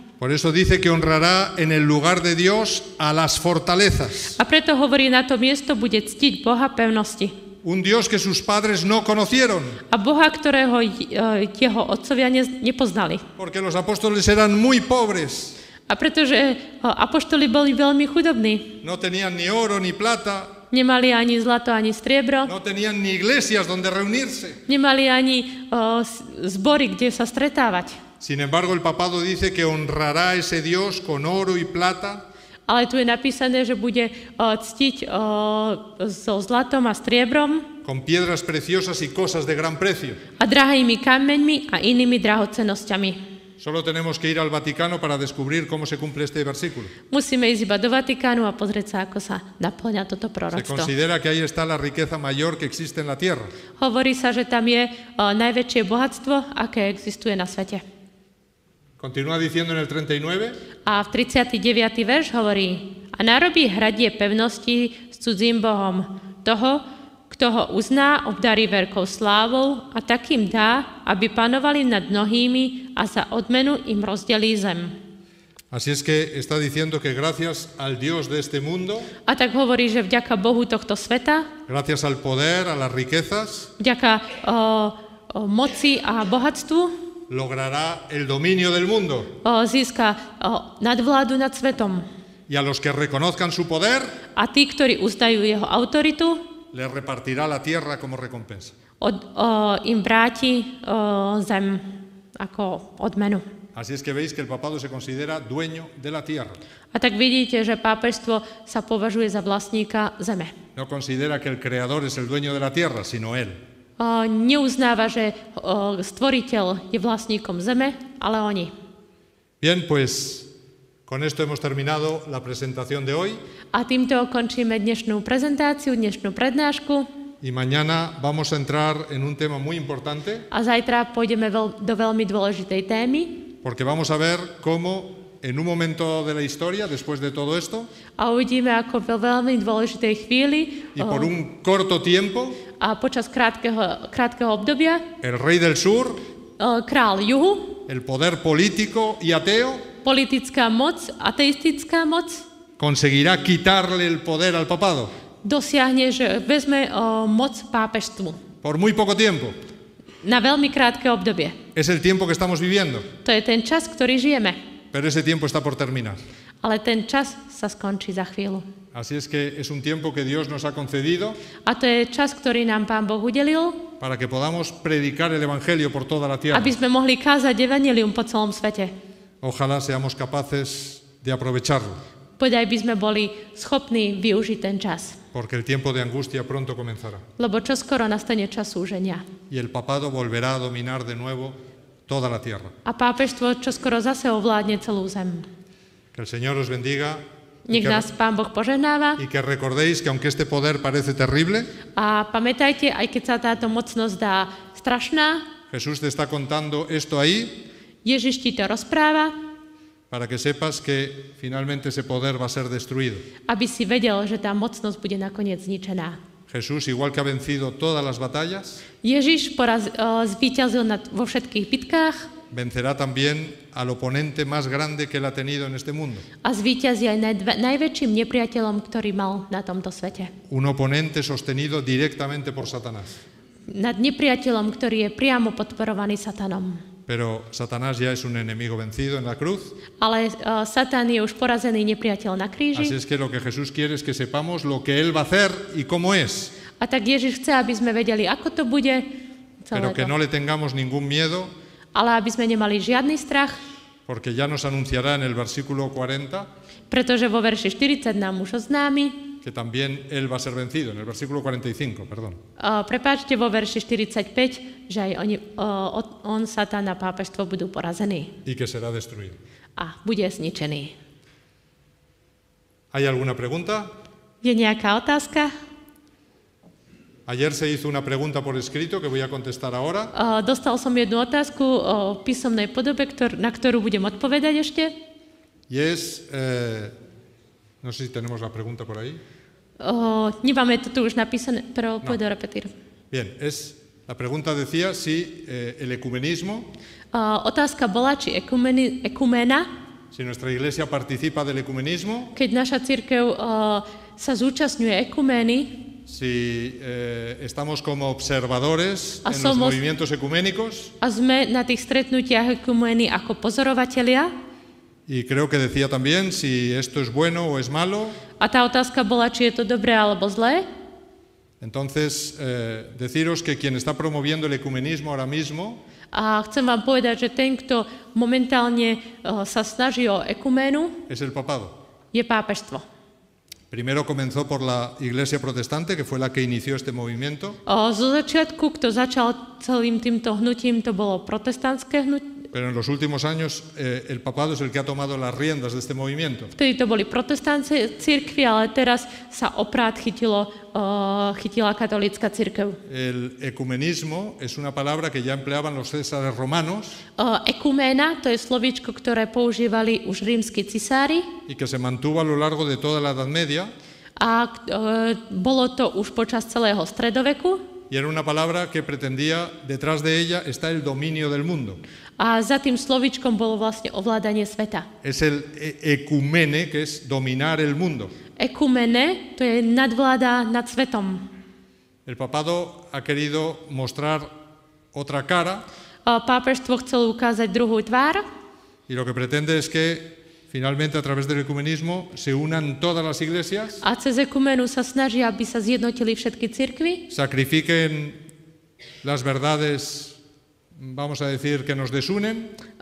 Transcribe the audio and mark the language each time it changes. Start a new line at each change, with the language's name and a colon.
Spanish: Por eso dice que honrará en el lugar de Dios a las fortalezas.
Slovak: A preto hovorí, na to miesto bude ctiť Boha pevnosti.
Spanish: Un Dios que sus padres no conocieron,
Slovak: A Boha, ktorého jeho otcovia nepoznali.
Spanish: porque los apóstoles eran muy pobres,
Slovak: A pretože apoštoli boli veľmi chudobní.
Spanish: no tenían ni oro ni plata,
Slovak: Nemali ani zlato, ani striebro.
Spanish: no tenían ni iglesias donde reunirse.
Slovak: Nemali ani zbory, kde sa stretávať.
Spanish: Sin embargo, el papado dice que honrará a ese Dios con oro y plata,
Slovak: Ale tu je napísané, že bude ctiť so zlatom a striebrom
Spanish: con piedras preciosas y cosas de gran precio.
Slovak: a drahými kameňmi a inými drahocennosťami.
Spanish: Solo tenemos que ir al Vaticano para descubrir cómo se cumple este versículo.
Slovak: Musíme ísť iba do Vatikánu a pozrieť sa, ako sa naplňa toto
Spanish: Se
Slovak: proroctvo.
Spanish: considera que ahí está la riqueza mayor que existe en la tierra.
Slovak: Hovorí sa, že tam je najväčšie bohatstvo, aké existuje na svete.
Spanish: Continúa diciendo en el 39,
Slovak: A v 39. verš hovorí: A narobí hradie pevnosti s cudzím bohom, toho, kto ho uzná, obdarí veľkou slávou a takým dá, aby panovali nad mnohými a za odmenu im rozdelí zem.
Spanish: así es que está diciendo que gracias al Dios de este mundo,
Slovak: A tak hovorí, že vďaka Bohu tohto sveta,
Spanish: gracias al poder, a las riquezas,
Slovak: vďaka moci a bohatstvu
Spanish: logrará el dominio del mundo.
Slovak: získa nadvládu nad svetom.
Spanish: Y a los que reconozcan su poder,
Slovak: A tí, ktorí uzdajú jeho autoritu,
Spanish: les repartirá la tierra como recompensa.
Slovak: im vráti zem ako odmenu.
Spanish: Así es que veis que el papado se considera dueño de la tierra.
Slovak: A tak vidíte, že pápežstvo sa považuje za vlastníka zeme.
Spanish: No considera que el creador es el dueño de la tierra, sino él.
Slovak: Neuznáva, že stvoriteľ je vlastníkom zeme, ale oni.
Spanish: Bien, pues con esto hemos terminado la presentación de hoy
Slovak: A týmto končíme dnešnú prezentáciu, dnešnú prednášku
Spanish: y mañana vamos a entrar en un tema muy importante
Slovak: a zajtra pôjdeme do veľmi dôležitej témy
Spanish: porque vamos a ver cómo en un momento de la historia, después de todo esto,
Slovak: a uvidíme, ako vo veľmi dôležitej chvíli
Spanish: y por un corto tiempo,
Slovak: a počas krátkeho obdobia
Spanish: el rey del sur,
Slovak: král juhu,
Spanish: el poder político y ateo,
Slovak: politická moc, ateistická moc
Spanish: conseguirá quitarle el poder al papado,
Slovak: dosiahne, že vezme moc pápežstvu.
Spanish: por muy poco tiempo.
Slovak: Na veľmi krátke obdobie.
Spanish: Es el tiempo que estamos viviendo,
Slovak: To je ten čas, ktorý žijeme.
Spanish: pero ese tiempo está por terminar.
Slovak: Ale ten čas sa skončí za chvíľu.
Spanish: Así es que es un tiempo que Dios nos ha concedido
Slovak: A to je čas, ktorý nám Pán Boh udelil,
Spanish: para que podamos predicar el Evangelio por toda la tierra.
Slovak: aby sme mohli kázať evanjelium po celom svete.
Spanish: Ojalá seamos capaces de aprovecharlo,
Slovak: Podaj by sme boli schopní využiť ten čas.
Spanish: porque el tiempo de angustia pronto comenzará.
Slovak: Lebo čoskoro nastane čas súženia.
Spanish: Y el papado volverá a dominar de nuevo toda la tierra.
Slovak: A pápežstvo čoskoro zase ovládne celú zem.
Spanish: Que el Señor os bendiga
Slovak: Nech nás Pán Boh požehnáva
Spanish: y que recordéis que aunque este poder parece terrible,
Slovak: a pamätajte, aj keď sa táto mocnosť dá strašná,
Spanish: Jesús te está contando esto ahí
Slovak: Ježiš ti to rozpráva,
Spanish: para que sepas que finalmente ese poder va a ser destruido.
Slovak: aby si vedel, že tá mocnosť bude nakoniec zničená.
Spanish: Jesús, igual que ha vencido todas las batallas,
Slovak: Ježiš zvíťazil vo všetkých bitkách
Spanish: vencerá también al oponente más grande que él ha tenido en este mundo.
Slovak: a zvíťazí aj najväčším nepriateľom, ktorý mal na tomto svete.
Spanish: Un oponente sostenido directamente por Satanás.
Slovak: Nad nepriateľom, ktorý je priamo podporovaný Satanom.
Spanish: Pero Satanás ya es un enemigo vencido en la cruz.
Slovak: Ale Satan je už porazený nepriateľ na
Spanish: Así
Slovak: kríži.
Spanish: es que lo que Jesús quiere es que sepamos lo que él va a hacer y cómo es.
Slovak: A tak Ježiš chce, aby sme vedeli, ako to bude celé
Spanish: Pero que
Slovak: to.
Spanish: no le tengamos ningún miedo,
Slovak: Ale aby sme nemali žiadny strach,
Spanish: porque ya nos anunciará en el versículo 40
Slovak: pretože vo verši 40 nám už oznámi,
Spanish: que también él va a ser vencido, en el versículo 45, perdón.
Slovak: prepáčte, vo verši 45, že aj on, Satan a pápežstvo budú porazení
Spanish: Y que será destruido.
Slovak: a bude zničený.
Spanish: ¿Hay alguna pregunta?
Slovak: Je nejaká otázka?
Spanish: Ayer se hizo una pregunta por escrito que voy a contestar ahora.
Slovak: Dostal som jednu otázku o písomnej podobe, na ktorú budem odpovedať ešte.
Spanish: Y es, no sé si tenemos la pregunta por ahí.
Slovak: Nemáme to tu už napísané,
Spanish: pero puedo repetir. Bien, la pregunta decía si el ecumenismo,
Slovak: Otázka bola, či ekuména,
Spanish: si nuestra iglesia participa del ecumenismo,
Slovak: keď naša cirkev sa zúčastňuje ekumény,
Spanish: si estamos como observadores
Slovak: A
Spanish: en los somos- movimientos ecuménicos,
Slovak: a sme na tých stretnutiach ekumény ako pozorovatelia.
Spanish: y creo que decía también si esto es bueno o es malo.
Slovak: A tá otázka bola, či je to dobré alebo zlé.
Spanish: Entonces, deciros que quien está promoviendo el ecumenismo ahora mismo
Slovak: A chcem vám povedať, že ten, kto momentálne sa snaží o ekuménu,
Spanish: es el papado.
Slovak: je pápežstvo.
Spanish: Primero comenzó por la iglesia protestante, que fue la que inició este movimiento.
Slovak: Zo začiatku, kto začal celým týmto hnutím, to bolo protestantské hnutie.
Spanish: Pero en los últimos años el papado es el que ha tomado las riendas de este movimiento.
Slovak: Vtedy to boli protestantské cirkvi, ale teraz sa oprát chytila katolícka cirkev.
Spanish: El ecumenismo es una palabra que ya empleaban los césares romanos
Slovak: Ekuména, to je slovíčko, ktoré používali už rímski cisári
Spanish: y que se mantuvo a lo largo de toda la Edad Media,
Slovak: a bolo to už počas celého stredoveku.
Spanish: y era una palabra que pretendía, detrás de ella está el dominio del mundo.
Slovak: A za tým slovíčkom bolo vlastne ovládanie sveta.
Spanish: Es el ecumene, que es dominar el mundo.
Slovak: Ekumene, to je nadvláda nad svetom.
Spanish: El papado ha querido mostrar otra cara
Slovak: Pápežstvo chcelo ukázať druhú tvár
Spanish: y lo que pretende es que finalmente a través del ecumenismo se unan todas las iglesias,
Slovak: a cez ekumenu sa snažia, aby sa zjednotili všetky cirkvi,
Spanish: sacrifiquen las verdades, vamos a decir, que nos desunen,